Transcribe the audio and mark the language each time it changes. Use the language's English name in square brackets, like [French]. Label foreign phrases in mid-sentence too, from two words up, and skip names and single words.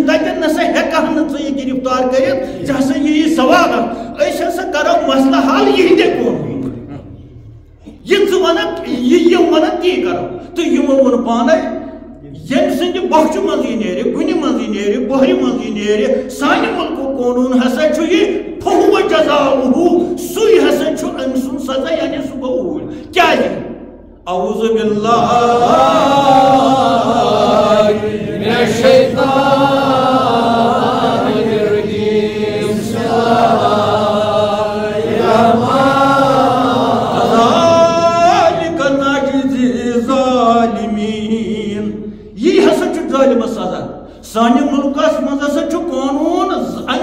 [Kashmiri] تتٮ۪ن نسا ہٮ۪کہٕ نہٕ ژٕ یہِ گِرفتار کٔرِتھ ژےٚ ہسا یی سوال اکھ أسۍ ہسا کرو مسلہٕ حل یِہنٛدے قونوٗن یہِ ژٕ ونکھ یہِ یِم ونن تی کرو تہٕ یِمو ووٚن پانے ییٚمہِ سٕنٛدِ بۄچھِ منٛز یہِ نیرِ گُنہِ منٛز یہِ نیرِ بۄہرِ منٛز یہِ نیرِ سانہِ مُلکُک قونوٗن ہسا چھُ یہِ [Arabic] فَهُوَ جَزاؤُهُ [Kashmiri] سُے ہسا چھُ أمۍ سُنٛد سزا یعنی سُہ گوٚو اوٗرۍ کیٛازِ [Arabic] اعوذ باللہ من الشیطان الرجیم بسم اللہ ذالک نجزی الظالمین [Kashmiri] یی ہسا چھُ ظٲلمس سزا سانہِ مُلکس منٛز ہسا چھُ قونوٗن امہِ